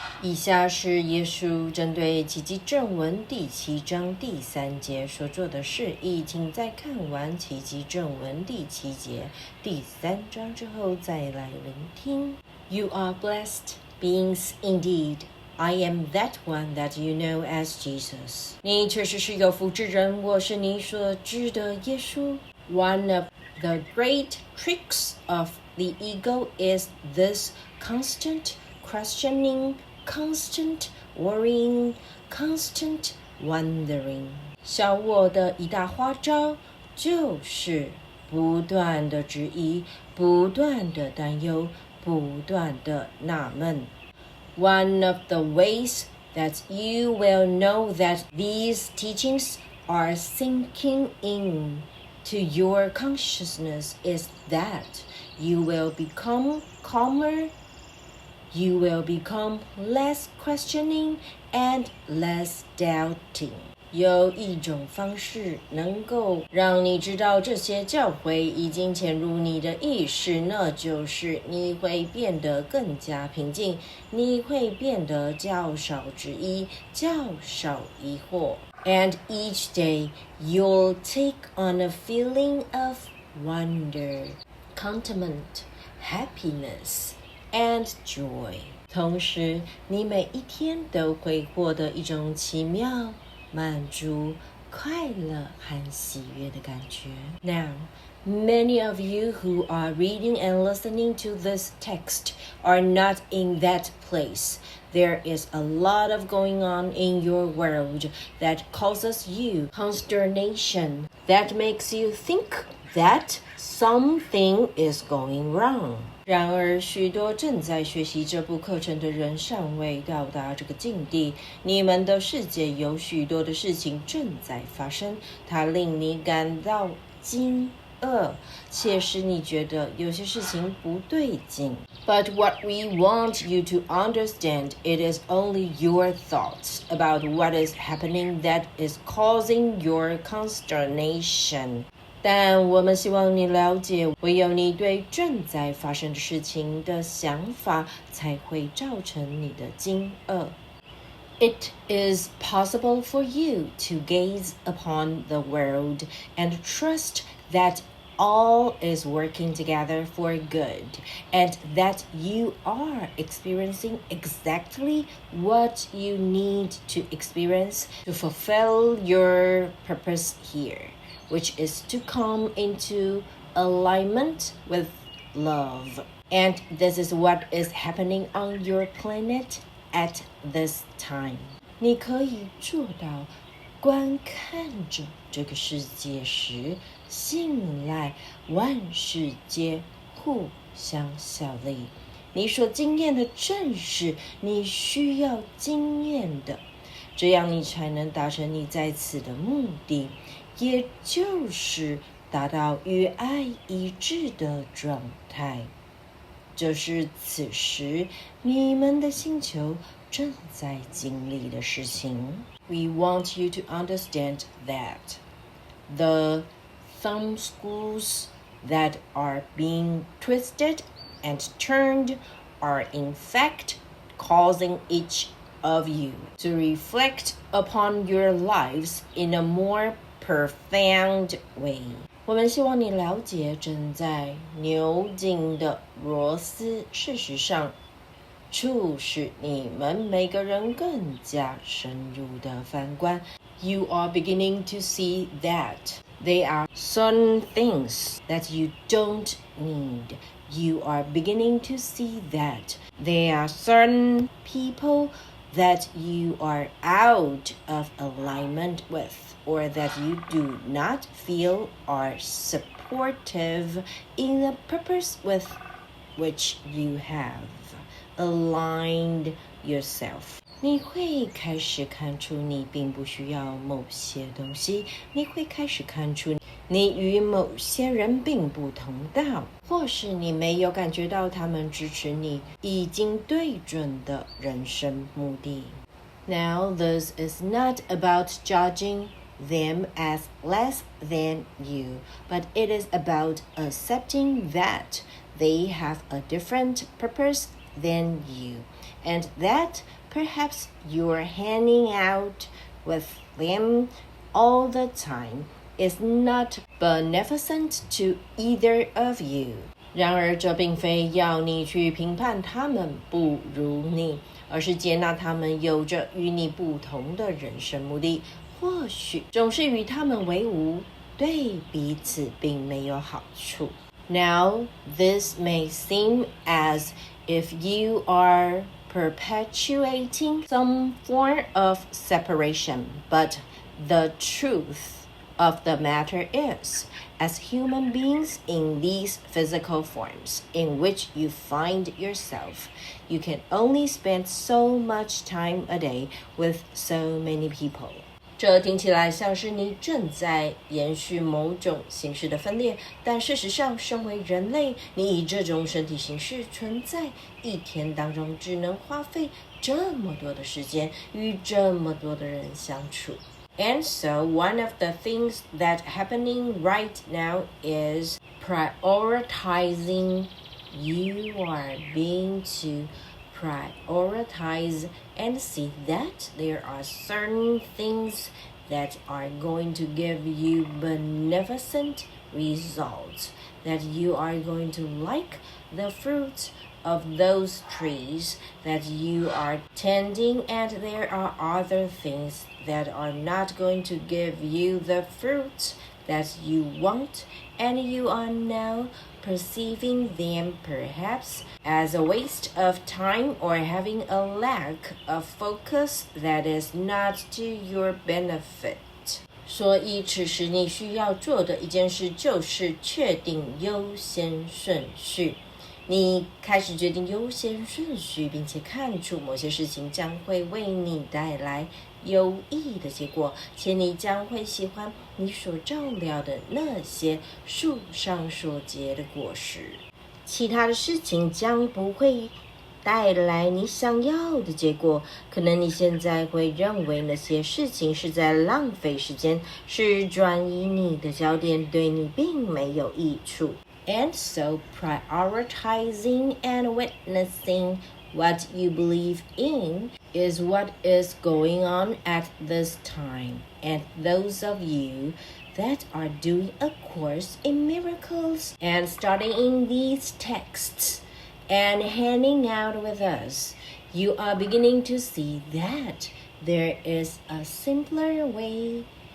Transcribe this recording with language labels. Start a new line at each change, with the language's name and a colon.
Chinese: 以下是耶稣针对奇迹正文第7章第3节所做的示意，请在看完奇迹正文第7节第3章之后再来聆听。
English: You are blessed beings indeed. I am that one that you know as Jesus.
Chinese: 你确实是有福之人，我是你所知的耶稣。
English: One of the great tricks of the ego is this constant questioning, constant worrying, constant wondering.
Chinese: 小我的一大花招就是不断的质疑，不断的担忧，不断的纳闷。
English: One of the ways that you will know that these teachings are sinking in to your consciousness is that you will become calmer, you will become less questioning and less doubting.
Chinese: 有一种方式能够让你知道这些教诲已经潜入你的意识，那就是你会变得更加平静，你会变得较少质疑，较少疑惑。
English: And each day you'll take on a feeling of wonder, contentment, happiness, and joy.
Chinese: 同时，你每一天都会获得一种奇妙、满足、快乐和喜悦的感觉。
English: Now, many of you who are reading and listening to this text are not in that place. There is a lot of going on in your world that causes you consternation, that makes you think that something is going wrong.
Chinese: 然而，许多正在学习这部课程的人尚未到达这个境地。你们的世界有许多的事情正在发生，它令你感到惊愕，且使你觉得有些事情不对劲。
English: But what we want you to understand, it is only your thoughts about what is happening that is causing your consternation.
Chinese: 但我们希望你了解，唯有你对正在发生的事情的想法，才会造成你的惊愕。
English: It is possible for you to gaze upon the world and trust that all is working together for good, and that you are experiencing exactly what you need to experience to fulfill your purpose here, which is to come into alignment with love. And this is what is happening on your planet at this time.
Chinese: 你可以做到观看着这个世界时，信赖万事皆互相效力。你所经验的正是你需要经验的，这样你才能达成你在此的目的，也就是达到与爱一致的状态。这是此时你们的星球正在经历的事情。
English: We want you to understand that the thumb screws that are being twisted and turned are in fact causing each of you to reflect upon your lives in a more profound way.
Chinese: 我们希望你了解正在扭紧的螺丝，事实上促使你们每个人更加深入的反观。
English: You are beginning to see that there are certain things that you don't need. You are beginning to see that there are certain people that you are out of alignment with, or that you do not feel are supportive in the purpose with which you have aligned yourself.
Chinese: 你会开始看出你并不需要某些东西，你会开始看出你与某些人并不同道，或是你没有感觉到他们支持你已经对准的人生目的。
English: Now, this is not about judging them as less than you, but it is about accepting that they have a different purpose than you, and that perhaps you're hanging out with them all the time is not beneficent to either of you.
Chinese: 然而这并非要你去评判他们不如你，而是接纳他们有着与你不同的人生目的，或许总是与他们为伍，对彼此并没有好处。
English: Now, this may seem as if you are perpetuating some form of separation, but the truth of the matter is, as human beings in these physical forms in which you find yourself, you can only spend so much time a day with so many people.
Chinese: 这听起来像是你正在延续某种形式的分裂，但事实上，身为人类，你以这种身体形式存在，一天当中只能花费这么多的时间与这么多的人相处。
English: And so one of the things that's happening right now is prioritizing. You are being to prioritize and see that there are certain things that are going to give you beneficent results, that you are going to like the fruit of those trees that you are tending, and there are other things that are not going to give you the fruit that you want, and you are now perceiving them perhaps as a waste of time or having a lack of focus that is not to your benefit.
Chinese: 所以此时你需要做的一件事就是确定优先顺序。你开始决定优先顺序，并且看出某些事情将会为你带来有益的结果，且你将会喜欢你所照料的那些树上所结的果实。其他的事情将不会带来你想要的结果，可能你现在会认为那些事情是在浪费时间，是转移你的焦点，对你并没有益处。
English: And so prioritizing and witnessing what you believe in is what is going on at this time. And those of you that are doing a course in miracles and studying these texts and hanging out with us, you are beginning to see that there is a simpler way